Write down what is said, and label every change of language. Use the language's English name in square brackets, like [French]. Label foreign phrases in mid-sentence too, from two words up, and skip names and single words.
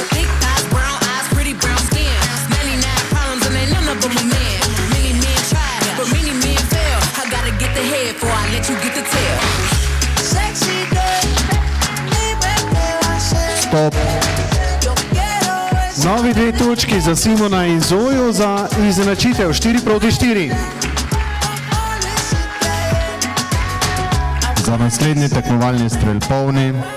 [English] Thick thighs, brown eyes, pretty brown skin. 99 problems and ain't none of them a man. Many men tried, but many men fail. I gotta get the head before I let you get the tail. Sexy girl, Stop. [Slovenian] Novi 2 točki za Simona in Zojo za izenačitev 4-4. Za naslednji tekmovalni strel polni.